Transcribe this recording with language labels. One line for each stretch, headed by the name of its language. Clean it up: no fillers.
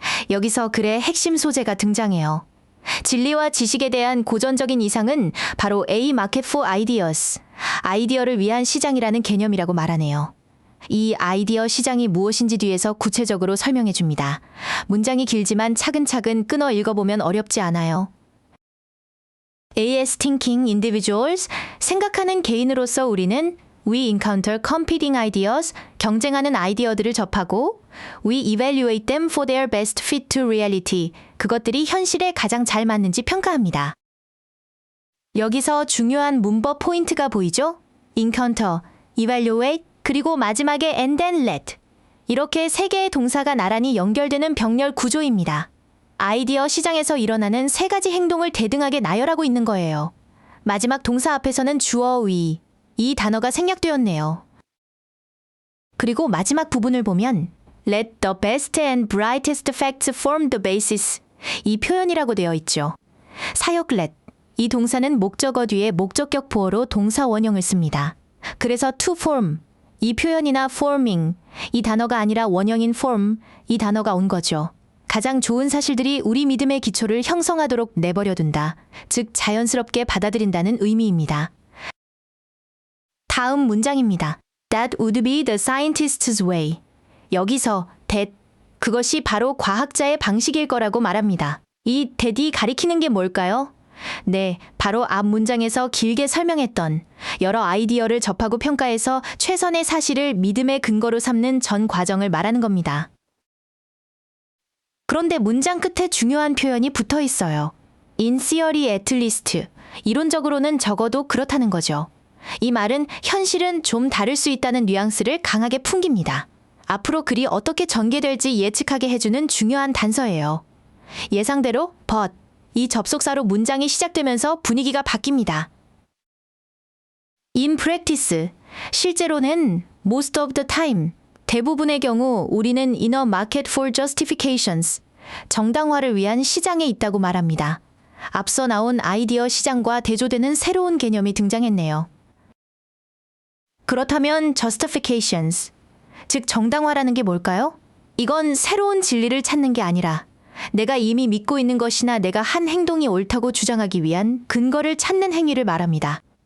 Korean: 여기서 글의 핵심 소재가 등장해요. 진리와 지식에 대한 고전적인 이상은 바로
English: A market for ideas,
Korean: 아이디어를 위한 시장이라는 개념이라고 말하네요. 이 아이디어 시장이 무엇인지 뒤에서 구체적으로 설명해 줍니다. 문장이 길지만 차근차근 끊어 읽어보면 어렵지 않아요.
English: as thinking individuals,
Korean: 생각하는 개인으로서 우리는
English: we encounter competing ideas,
Korean: 경쟁하는 아이디어들을 접하고
English: we evaluate them for their best fit to reality,
Korean: 그것들이 현실에 가장 잘 맞는지 평가합니다. 여기서 중요한 문법 포인트가 보이죠?
English: encounter, evaluate,
Korean: 그리고 마지막에
English: and then let.
Korean: 이렇게 세 개의 동사가 나란히 연결되는 병렬 구조입니다. 아이디어 시장에서 일어나는 세 가지 행동을 대등하게 나열하고 있는 거예요. 마지막 동사 앞에서는 주어 we, 이 단어가 생략되었네요. 그리고 마지막 부분을 보면
English: let the best and brightest facts form the basis,
Korean: 이 표현이라고 되어 있죠. 사역 let, 이 동사는 목적어 뒤에 목적격 보어로 동사 원형을 씁니다. 그래서 to form, 이 표현이나 forming, 이 단어가 아니라 원형인 form, 이 단어가 온 거죠. 가장 좋은 사실들이 우리 믿음의 기초를 형성하도록 내버려둔다, 즉 자연스럽게 받아들인다는 의미입니다. 다음 문장입니다.
English: That would be the scientist's way.
Korean: 여기서 that, 그것이 바로 과학자의 방식일 거라고 말합니다. 이 that이 가리키는 게 뭘까요? 네, 바로 앞 문장에서 길게 설명했던 여러 아이디어를 접하고 평가해서 최선의 사실을 믿음의 근거로 삼는 전 과정을 말하는 겁니다. 그런데 문장 끝에 중요한 표현이 붙어 있어요.
English: In theory at least,
Korean: 이론적으로는 적어도 그렇다는 거죠. 이 말은 현실은 좀 다를 수 있다는 뉘앙스를 강하게 풍깁니다. 앞으로 글이 어떻게 전개될지 예측하게 해주는 중요한 단서예요. 예상대로 but, 이 접속사로 문장이 시작되면서 분위기가 바뀝니다.
English: In practice,
Korean: 실제로는
English: most of the time,
Korean: 대부분의 경우 우리는
English: in a market for justifications,
Korean: 정당화를 위한 시장에 있다고 말합니다. 앞서 나온 아이디어 시장과 대조되는 새로운 개념이 등장했네요. 그렇다면 justifications, 즉 정당화라는 게 뭘까요? 이건 새로운 진리를 찾는 게 아니라 내가 이미 믿고 있는 것이나 내가 한 행동이 옳다고 주장하기 위한 근거를 찾는 행위를 말합니다.